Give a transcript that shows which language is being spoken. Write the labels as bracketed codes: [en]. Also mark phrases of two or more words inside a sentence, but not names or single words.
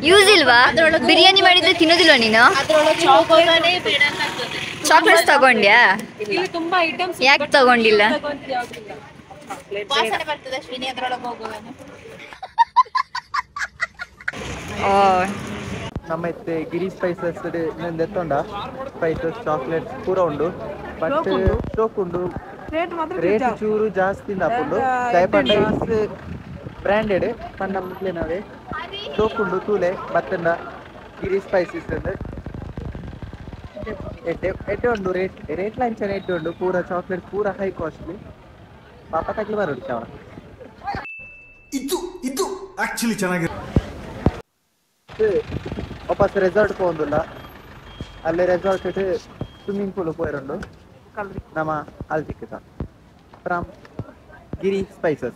[kn] ಯೂಸ್ ಇಲ್ವಾ? ಬಿರಿಯಾನಿ ಮಾಡಿದ್ರೆ ತಿನ್ನೋದಿಲ್ವಾ ನೀನು? ಚಾಕ್ಲೇಟ್ಸ್ ತಗೊಂಡ್ಯಾ? ಇಲ್ಲಿ ತುಂಬಾ ಐಟಮ್ಸ್. ಯಾಕೆ ತಗೊಂಡಿಲ್ಲ? [tcy] ನಮ್ಮ ಇತ್ತೆ ಗಿರಿ ಸ್ಪೈಸಸ್ ಎತ್ತೊಂಡ ಸ್ಪೈಸಸ್ ಚಾಕ್ಲೇಟ್ಸ್ ಪೂರ ಉಂಡು. ಬಟ್ ಸ್ಟೋಕ್ ಉಂಡು, ರೇಟ್ ಚೂರು ಜಾಸ್ತಿ ಹಾಕೊಂಡು ದಯಪಂಡ ಬ್ರ್ಯಾಂಡೆಡ್ ಪಂಡ ಮುಟ್ಲಿನವೇ ಸ್ಟೋಕ್ ಉಂಡು ತೂಲೆ ಬತ್ತಂಡ ಗಿರಿ ಸ್ಪೈಸಸ್ ಎಡ್ಡೆ ಉಂಡು. ರೇಟ್ ಲಂಚನ ಎಡ್ಡೆ ಉಂಡು. ಪೂರ ಚಾಕ್ಲೇಟ್ ಪೂರ [en] high costly. [tcy] ಪಾಪ ತಗ್ಲಿ ಬರೋದು ಚಾವ. [kn] ಇದು ಆಕ್ಚುಲಿ ಚೆನ್ನಾಗಿದೆ. ವಾಪಸ್ ರೆಸಾರ್ಟ್ ಹೋಗೋದಿಲ್ಲ, ಅಲ್ಲೇ ರೆಸಾರ್ಟ್ [en] swimming pool [kn] ಹೋಗಿರೋದು ನಮ್ಮ ಅಲ್ಲಿ ಸಿಕ್ಕಿತ ಫ್ರಮ್ ಗಿರಿ ಸ್ಪೈಸಸ್.